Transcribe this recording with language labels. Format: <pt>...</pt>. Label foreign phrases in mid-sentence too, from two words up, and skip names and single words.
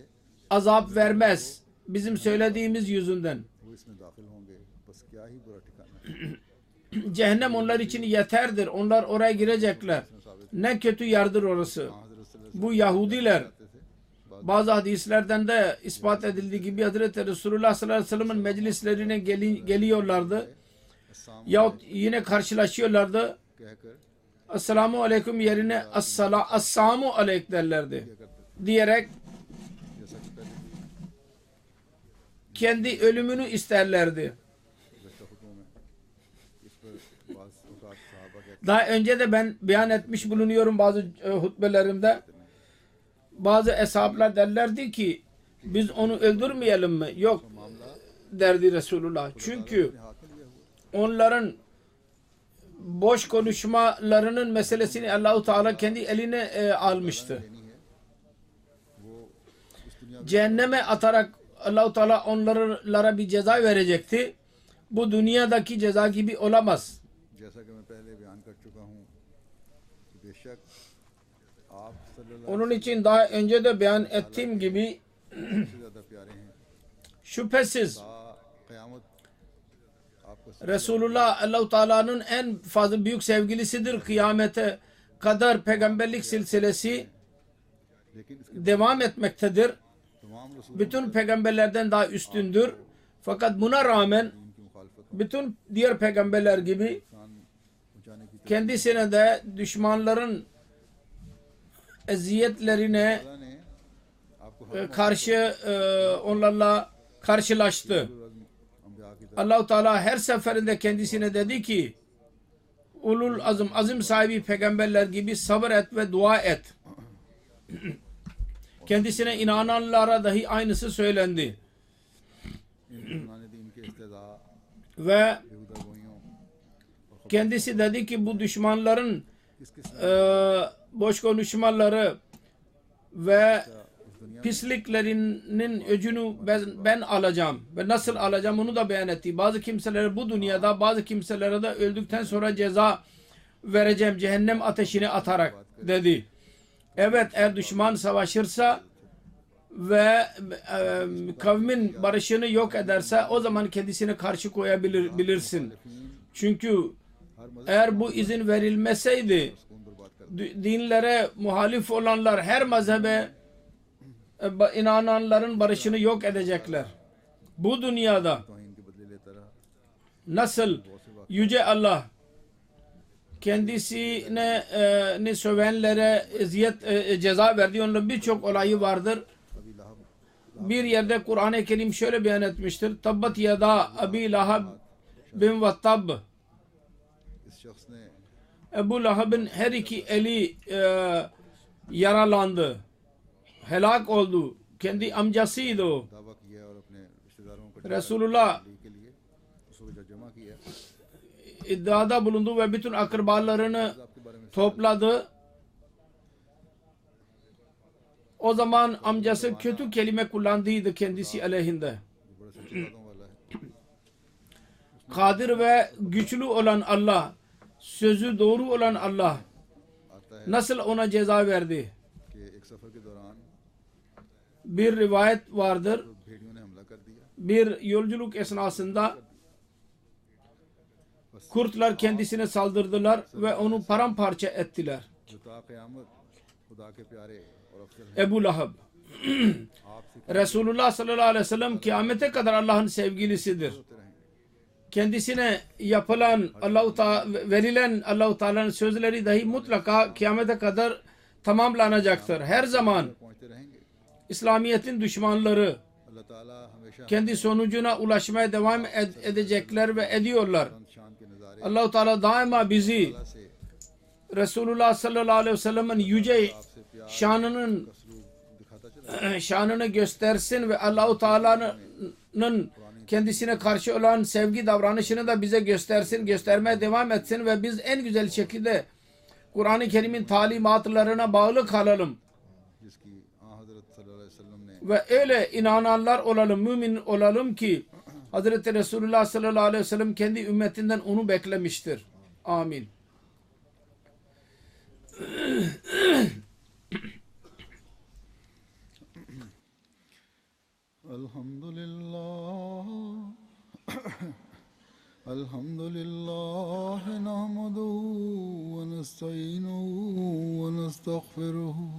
<tr>azap vermez? Bizim söylediğimiz yüzünden.</tr> <ur>وہ اس میں داخل ہوں گے بس کیا ہی برا ٹھکانا ہے.</ur> <tr>Cehennem onlar için yeterdir. Onlar oraya girecekler. Ne kötü yerdir orası.</tr> <ur>حضرت صلی اللہ</ur> <tr>Bu Yahudiler</tr> <ar>عليه وسلم</ar> <tr>bazı hadislerden de ispat edildiği gibi Hazreti Resulullah</tr> <ar>صلى الله عليه وسلم</ar> <tr>meclislerine geliyorlardı. Yahut yine karşılaşıyorlardı.</tr> <ur>کہہ کر</ur> <tr>Esselamu aleyküm yerine</tr> <ar>السام عليك</ar> <tr>derlerdi. Diyerek</tr> <ur>جیسا کہ پہلے</ur> <tr>kendi ölümünü isterlerdi.</tr> <ur>گزشتہ خطبوں میں اس پر بعض اوقات صحابہ کہتے</ur> <tr>Daha önce de ben beyan etmiş bulunuyorum bazı hutbelerimde. Bazı eshaplar derlerdi ki biz onu öldürmeyelim mi? Yok derdi Resulullah. Çünkü</tr> <ur>ہیں ہاتھ میں لیا ہوا</ur> <tr>onların boş konuşmalarının meselesini Allahu Teala kendi eline almıştı.</tr> <ur>لینی ہے وہ اس دنیا</ur> <tr>Cehenneme atarak Allahu Teala onlara bir ceza verecekti. Bu dünyadaki ceza gibi olamaz.</tr> <ur>جیسا کہ میں پہلے بیان کر چکا ہوں کہ بیشک آپ صلی اللہ</ur> <tr>Onun için daha önce de beyan ettiğim gibi</tr> <ur>علیہ سے زیادہ پیارے ہیں</ur> <tr>şüphesiz</tr> <ur>قیامت آپ کو</ur> <tr>Resulullah Allahu Teala'nın en fazla büyük sevgilisidir. Kıyamete kadar peygamberlik silsilesi</tr> <ur>لیکن اس کے</ur> <tr>devam etmektedir.</tr> <ur>تمام رسول</ur> <tr>Bütün peygamberlerden daha üstündür. Fakat buna rağmen</tr> <ur>کی مخالفت</ur> <tr>bütün diğer peygamberler gibi</tr> <ur>نقصان پہنچانے کی</ur> <tr>kendisine de düşmanların eziyetlerine</tr> <ur>تعالیٰ نے آپ کو</ur> <tr>karşı onlarla karşılaştı.</tr> <ur>انبیاء کی طرف</ur> <tr>Allah-u Teala her seferinde kendisine dedi ki</tr> <ar>أولو العزم</ar> <tr>sahibi peygamberler gibi sabır et ve dua et. Kendisine inananlara dahi aynısı söylendi.</tr> <ur>انہوں نے دین کے استدا</ur> <tr>Ve</tr> <ur>بیہودہ گوئیوں</ur> <tr>kendisi dedi ki bu düşmanların</tr> <ur>کس کس</ur> <tr>boş konuşmaları ve</tr> <ur>اس دنیا</ur> <tr>pisliklerinin öcünü ben alacağım. Ve nasıl alacağım onu da beyan etti. Bazı kimselere bu dünyada, bazı kimselere de öldükten sonra ceza vereceğim cehennem ateşine atarak dedi. Evet, eğer düşman savaşırsa ve kavmin barışını yok ederse o zaman kendisine karşı koyabilirsin. Çünkü</tr> <ur>ہر مذہب</ur> <tr>eğer bu izin verilmeseydi</tr> <ur>کون برباد کر</ur> <tr>dinlere muhalif olanlar her mezhebe inananların barışını yok edecekler. Bu dünyada</tr> <ur>توہین کے بدلے لیتا رہا</ur> <tr>nasıl Yüce Allah kendisini sövenlere ceza verdi. Onun birçok olayı vardır. अभी लाहब Bir yerde Kur'an-ı Kerim şöyle beyan etmiştir.</tr> <ar>تبت يدا أبي لهب بن وتب.</ar> <ur>اس شخص نے</ur> <tr>Ebu Lahab'ın her iki eli yaralandı. Helak oldu. Kendi amcasıydı o.</tr> <ur>دعویٰ کیا اور اپنے رشتہ داروں کو</ur> <tr>Resulullah</tr> <ur>علی کے لیے اس کو جب جمع کیا</ur> <tr>iddiada bulundu ve bütün akrabalarını</tr> <ur>آپ کے بارے میں</ur> <tr>topladı. O zaman amcası kötü kelime kullandıydı kendisi aleyhinde.</tr> <ur>بڑے سچے وعدوں والا ہے</ur> <tr>Kadir ve güçlü olan Allah, sözü doğru olan Allah</tr> <ur>آتا ہے</ur> <tr>nasıl ona ceza verdi?</tr> <ur>کہ ایک سفر کے دوران</ur> <tr>Bir rivayet vardır.</tr> <ur>بھیڑیوں نے حملہ کر دیا</ur> <tr>Bir yolculuk esnasında kurtlar kendisine saldırdılar ve onu paramparça ettiler.</tr> <ur>جو تا قیامت خدا کے پیارے اور افضل ہیں</ur> <tr>Ebu Lahab.</tr> <ur>آپ سے</ur> <tr>Resulullah</tr> <ar>صلى الله عليه وسلم</ar> <tr>kıyamete kadar Allah'ın sevgilisidir.</tr> <ur>ہوتے رہیں گے</ur> <tr>Kendisine yapılan verilen Allah-u Teala'nın sözleri dahi mutlaka kıyamete kadar tamamlanacaktır. Her zaman</tr> <ur>پہنچتے رہیں گے</ur> <tr>İslamiyet'in düşmanları</tr> <ur>اللہ تعالیٰ ہمیشہ</ur> <tr>kendi sonucuna ulaşmaya devam edecekler ve ediyorlar.</tr> <ur>شان کے نظارے</ur> <tr>Allah-u Teala daima bizi</tr> <ur>سے</ur> <tr>Resulullah</tr> <ar>صلى الله عليه وسلم</ar> <tr>yüce</tr> <ur>آپ سے پیار</ur> <tr>şanının</tr> <ur>سلوک دکھاتا چلا</ur> <tr>şanını göstersin ve Allah-u Teala'nın kendisine karşı olan sevgi davranışını da bize göstersin, göstermeye devam etsin ve biz en güzel şekilde Kur'an-ı Kerim'in talimatlarına bağlı kalalım</tr> <ur>جس کی حضرت</ur> <ar>صلى الله عليه وسلم</ar> <ur>نے</ur> <tr>ve öyle inananlar olalım, mümin olalım ki Hazreti Resulullah</tr> <ar>صلى الله عليه وسلم</ar> <tr>kendi ümmetinden onu beklemiştir. Amin.</tr> <ar>الحمد لله نحمده ونستعينه ونستغفره</ar>